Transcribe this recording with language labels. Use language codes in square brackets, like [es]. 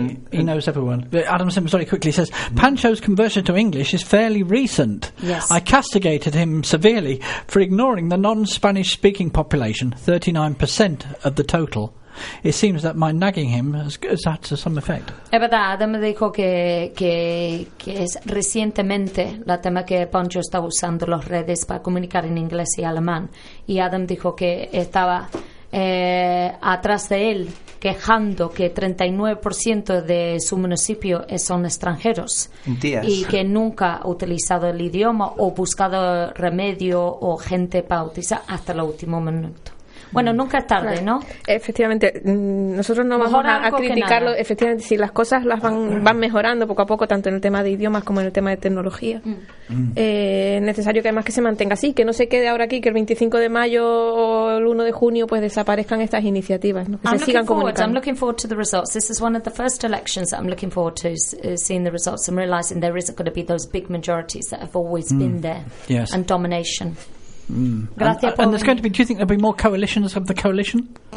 [en] He knows everyone. But Adam Simmons very quickly says, Pancho's conversion to English is fairly recent. Yes. I castigated him severely for ignoring the non-Spanish speaking population, 39% of the total. It seems that my nagging him has had some effect. [es] Es verdad, Adam dijo que es recientemente la tema que Pancho está usando las redes para comunicar en inglés y alemán. Y Adam dijo que estaba atrás de él quejando que 39% de su municipio son extranjeros. Días. Y que nunca ha utilizado el idioma o buscado remedio o gente para utilizar hasta el último minuto. Bueno, nunca es tarde, ¿no? Efectivamente, nosotros no vamos a criticarlo. Efectivamente, si las cosas las van mejorando poco a poco, tanto en el tema de idiomas como en el tema de tecnología, es necesario que además que se mantenga así, que no se quede ahora aquí, que el 25 de mayo o el 1 de junio pues desaparezcan estas iniciativas, ¿no? Que se sigan comunicando. [en] I'm looking forward to the results. This is one of the first elections that I'm looking forward to seeing the results and realizing there isn't going to be those big majorities that have always been there. Yes. And domination. Mm. And there's going to be, do you think there'll be more coalitions of the coalition?